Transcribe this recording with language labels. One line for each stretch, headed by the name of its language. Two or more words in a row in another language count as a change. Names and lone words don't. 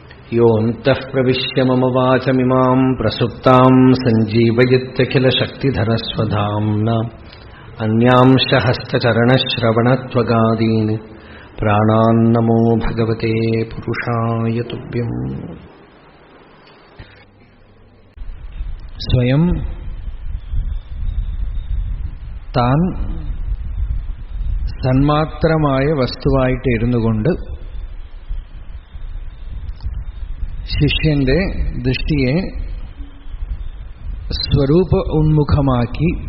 Sanskrit: योऽन्तः प्रविश्य मम वाचमिमां प्रसुप्तां सञ्जीवयत्यखिलशक्तिधरस्वधाम्ना अन्यांश हस्तचरणश्रवणत्वगादीन् प्राणान्नमो भगवते पुरुषाय तुभ्यम्.
Malayalam: സ്വയം താൻ സന്മാത്രമായ വസ്തുവായിട്ട് ഇരുന്നുകൊണ്ട് ശിഷ്യന്റെ ദൃഷ്ടിയെ സ്വരൂപ ഉന്മുഖമാക്കി